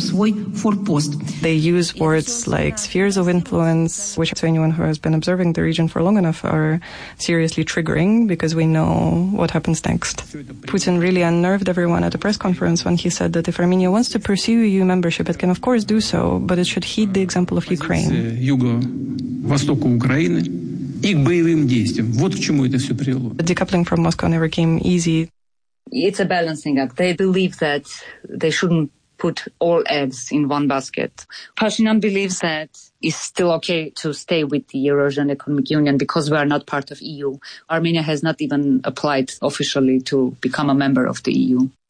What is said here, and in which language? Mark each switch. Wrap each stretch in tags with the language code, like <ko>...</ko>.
<en>They use words like spheres of influence, which to anyone who has been observing the region for long enough are seriously triggering because we know what happens next. Putin really unnerved everyone at a press conference when he said that if Armenia wants to pursue EU membership, it can of course do so, but it should heed the example of Ukraine.</en> <ru>Востоку Украины и к боевым действиям. Вот к чему это все привело.</ru> <en>Decoupling from Moscow never came easy. It's a balancing act. They believe that they shouldn't put all eggs in one basket. Pashinyan believes that it's still okay to stay with the Eurasian Economic Union because we are not part of EU. Armenia has not even applied officially to become a member of the EU.</en>